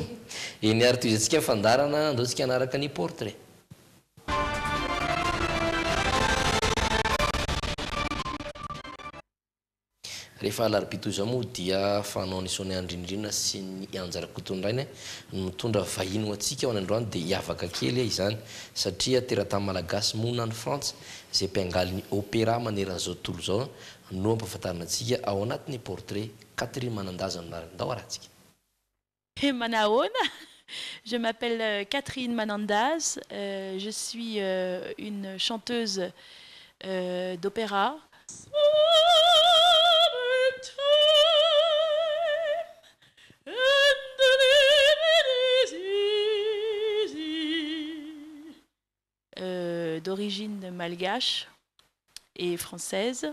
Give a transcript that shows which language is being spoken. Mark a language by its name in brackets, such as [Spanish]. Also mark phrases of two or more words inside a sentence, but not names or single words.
[Malagasy] eny ary toy izantsika fandarana andao tsika anaraka ny portrait rehefa alarobito zao moa dia fanao ny sony andrindrina sy ny anjarakotondrainy mitondra vahiny ho atsika ao an'androany de hiavaka kely izany satria teratany malagasy mona ny frantsa zay mpiangaly ny opéra maneran'izao tontolo zao no ampahafantarina antsika ao anatin'ny portrait Catherine Manandaza ndao arahantsika. Manaona, [French] je m'appelle Catherine Manandaz, je suis une chanteuse d'opéra. D'origine malgache et française.